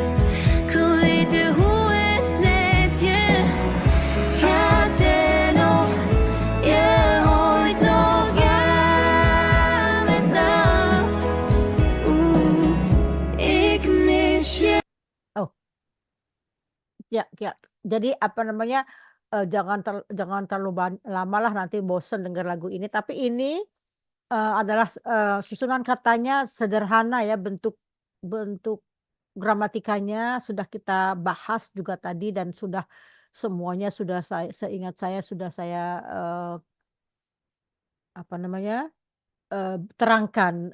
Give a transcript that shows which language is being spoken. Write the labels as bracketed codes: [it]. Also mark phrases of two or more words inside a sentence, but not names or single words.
[nl] Ik wil weten hoe het met je gaat en of je ooit nog aan me dacht. Ik mis je. [id] Ya. Jadi apa namanya jangan terlalu lama lah, nanti bosen dengar lagu ini. Tapi ini adalah susunan katanya sederhana ya, bentuk gramatikanya sudah kita bahas juga tadi dan semuanya sudah seingat saya sudah saya apa namanya terangkan.